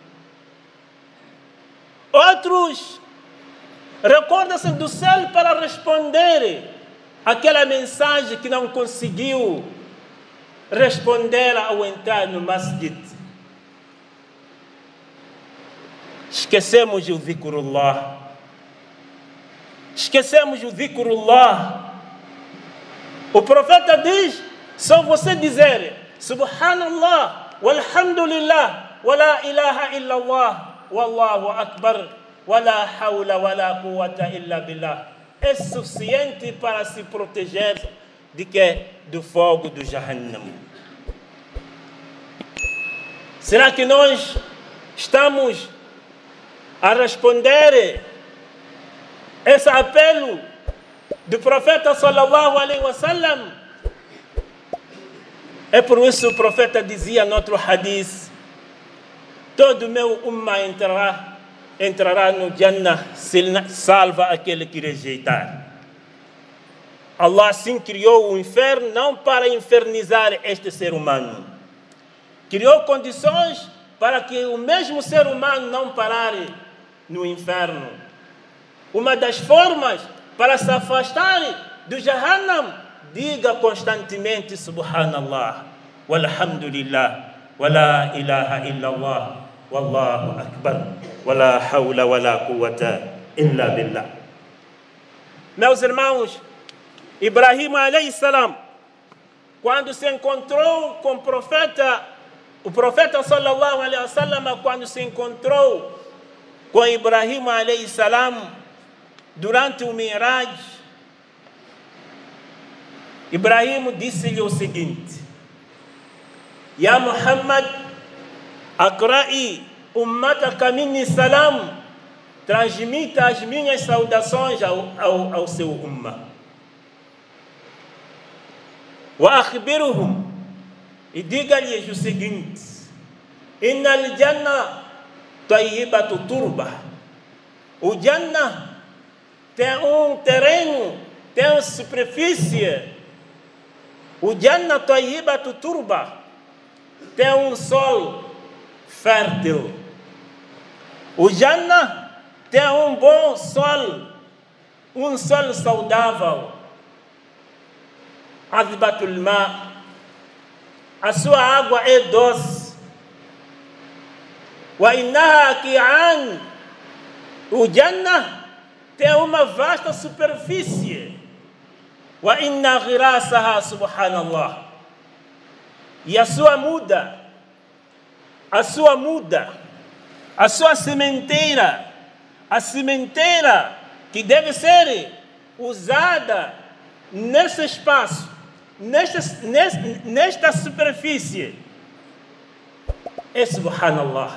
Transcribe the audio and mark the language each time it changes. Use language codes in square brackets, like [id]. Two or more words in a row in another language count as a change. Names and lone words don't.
[pt] Outros recordam-se do céu para responder aquela mensagem que não conseguiu responder ao entrar no masjid. Esquecemos o dhikrullah. Esquecemos o dhikrullah. O profeta diz, só você dizer [ar] سبحان الله، والحمد لله، ولا إله إلا الله، والله أكبر، ولا حول ولا قوة إلا بالله, [pt] é suficiente para se proteger de quê? Do fogo do Jahannam. Será que nós estamos a responder esse apelo do profeta [ar] صلى الله عليه وسلم? [pt] É por isso o profeta dizia no outro hadith: todo meu ummah entrará no Jannah, salva aquele que rejeitar. Allah assim criou o inferno não para infernizar este ser humano. Criou condições para que o mesmo ser humano não pare no inferno. Uma das formas para se afastar do Jahannam, diga constantemente [ar] سبحان الله، والحمد لله، ولا إله إلا الله، والله أكبر، ولا حول ولا قوة إلا بالله. [pt] Meus irmãos, [ar] إبراهيم عليه السلام, [pt] quando se encontrou com o profeta [ar] صلى الله عليه وسلم, [pt] quando se encontrou com Ibrahim [ar] عليه السلام [pt] durante o Mi'raj, Ibrahim disse-lhe o seguinte: [ar] يا محمد، أقرئ أمتك مني السلام, [pt] transmita as minhas saudações ao seu ummah. [ar] وأخبرهم, [pt] e diga-lhes o seguinte: [ar] إن الجنة طيبة تربة. [pt] O Jannah tem um terreno, tem uma superfície. O [ar] جنة طيبة تربة [pt] tem um sol fértil. O Jannah tem um bom sol, um sol saudável. [ar] عذبة الماء, [pt] a sua água é doce. [ar] وإنها قيعان, [pt] o Jannah tem uma vasta superfície. [ar] وإن غراسها، سبحان الله, [pt] e a sua muda, a sua sementeira, a sementeira que deve ser usada nesse espaço, nesta superfície, é subhanallah.